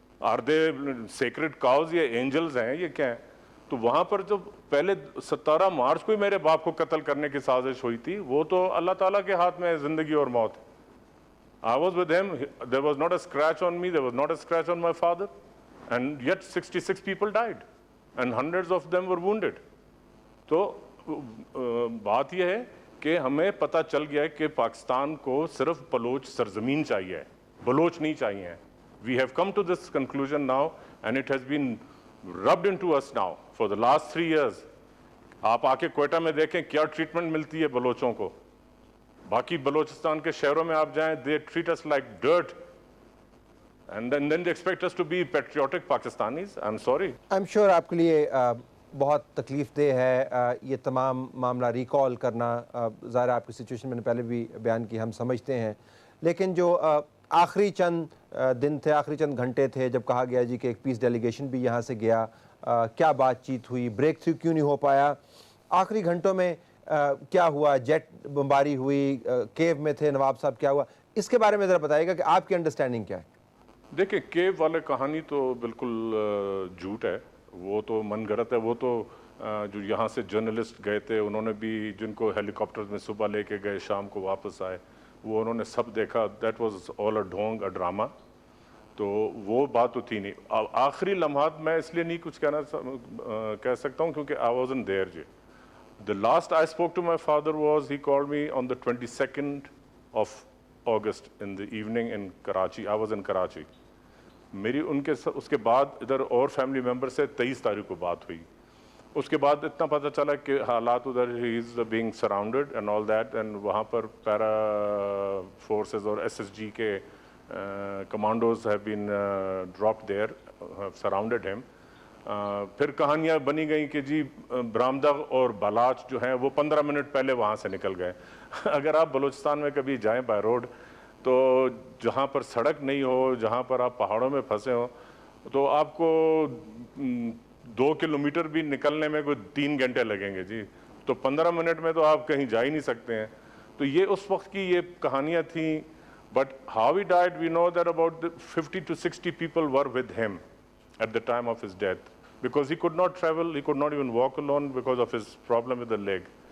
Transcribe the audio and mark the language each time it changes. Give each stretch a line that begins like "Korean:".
English: are they sacred cows
Urdu: یا angels ہیں, یہ کیا ہیں؟ تو وہاں پر جو پہلے 17 مارچ کو ہی میرے باپ کو قتل کرنے کی سازش ہوئی تھی, وہ تو اللہ تعالیٰ کے ہاتھ میں ہے زندگی اور موت.
English: I was with him, there was not a scratch on me, there was not a scratch on my father, and yet 66 people died and hundreds of them were wounded.
Urdu: تو بات یہ ہے کہ ہمیں پتہ چل گیا ہے کہ پاکستان کو صرف بلوچ سرزمین چاہیے, بلوچ نہیں چاہیے.
English: We have come to this conclusion now and it has been rubbed into us now for the last 3 years.
Urdu: آپ آ کے کوئٹہ میں دیکھیں کیا ٹریٹمنٹ ملتی ہے بلوچوں کو. باقی بلوچستان کے شہروں میں آپ جائیں,
English: they treat us like dirt and then they expect us to be patriotic Pakistanis. I'm sorry. I'm sure
Urdu: آپ کے لیے بہت تکلیف دہ ہے یہ تمام معاملہ ریکال کرنا. ظاہر آپ کی سچویشن میں نے پہلے بھی بیان کی, ہم سمجھتے ہیں, لیکن جو آخری چند دن تھے, آخری چند گھنٹے تھے جب کہا گیا جی کہ ایک پیس ڈیلیگیشن بھی یہاں سے گیا, کیا بات چیت ہوئی, بریک تھرو کیوں نہیں ہو پایا, آخری گھنٹوں میں کیا ہوا, جیٹ بمباری ہوئی, کیو میں تھے نواب صاحب, کیا ہوا, اس کے بارے میں ذرا بتائیے گا کہ آپ کی انڈرسٹینڈنگ کیا ہے. دیکھیں کیو والے کہانی تو بالکل جھوٹ ہے, وہ تو من گھڑت ہے. وہ تو جو یہاں سے جرنلسٹ گئے تھے انہوں نے بھی, جن کو ہیلی کاپٹر میں صبح لے کے گئے شام کو واپس آئے, وہ انہوں نے سب دیکھا.
English: that was all a
Urdu: ڈھونگ, a drama. تو وہ بات تو تھی نہیں. آخری لمحات میں اس لیے نہیں کچھ کہہ سکتا ہوں کیونکہ
English: I was in there. جی the last I spoke to my father was he called me on the 22nd of August in the evening in Karachi. I was in Karachi.
Urdu: میری ان کے اس کے بعد ادھر اور فیملی ممبر سے 23 تاریخ کو بات ہوئی. اس کے بعد اتنا پتہ چلا کہ حالات ادھر ہی
English: is being surrounded and all that, and
Urdu: وہاں پر پیرا فورسز اور ایس ایس جی کے commandos
English: Have been dropped there, have surrounded him.
Urdu: پھر کہانیاں بنی گئیں کہ جی برامدغ اور بالاچ جو ہیں وہ 15 منٹ پہلے وہاں سے نکل گئے. اگر آپ بلوچستان میں کبھی جائیں بائی روڈ, تو جہاں پر سڑک نہیں ہو, جہاں پر آپ پہاڑوں میں پھنسے ہوں, تو آپ کو 2 کلومیٹر بھی نکلنے میں کوئی 3 گھنٹے لگیں گے. جی تو 15 منٹ میں تو آپ کہیں جا ہی نہیں سکتے ہیں. تو یہ اس وقت کی یہ کہانیاں تھیں.
English: But how he died, we know that about 50 to 60 people were with him at the time of his death, because he could not travel, he could not even walk alone because of his problem with the leg.